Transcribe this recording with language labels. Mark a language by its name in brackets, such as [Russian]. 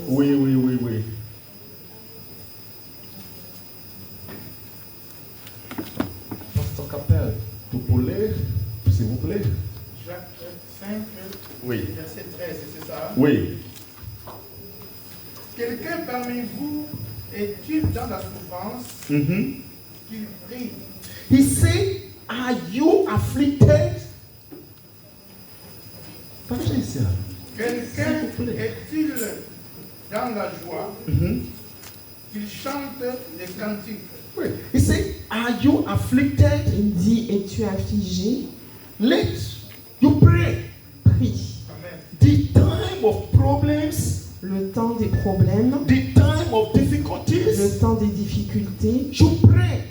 [French] Oui, oui, oui, oui. Pasteur Capel, tout pour lire, s'il vous plaît? Jacques 5, Oui. verset 13, c'est ça? Oui. Quelqu'un parmi vous est-il dans la souffrance Mm-hmm. qu'il prie? [English] He said, are you afflicted? [French] Patricia. Quelqu'un S'il vous plaît. est-il dans la joie Mm-hmm. qu'il chante des cantiques? Oui. [English] He said, are you afflicted? [French] Il dit, es-tu affligé? [English] Let you pray. [French] Prie. [English] Amen. The time of problems, [French] Le temps des problèmes, [English] the time of [French] le [English] difficulties, [French] temps des difficultés, [English] you pray.